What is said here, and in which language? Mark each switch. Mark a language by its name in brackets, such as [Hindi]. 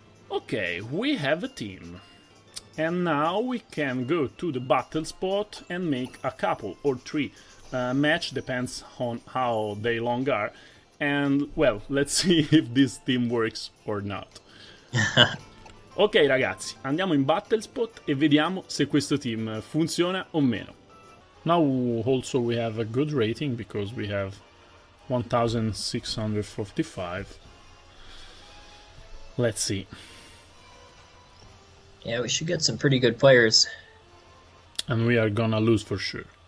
[English] Okay, we have a team. And now we can go to the battle spot and make a couple or 3 match, depends on how they long are, and well, let's see if this team works or not. [Italian] Ok ragazzi, andiamo in battle spot e vediamo se questo team funziona o meno. [English] Now also we have a good rating because we have 1645. Let's see. Yeah, we should get some pretty good players. And we are gonna lose for sure.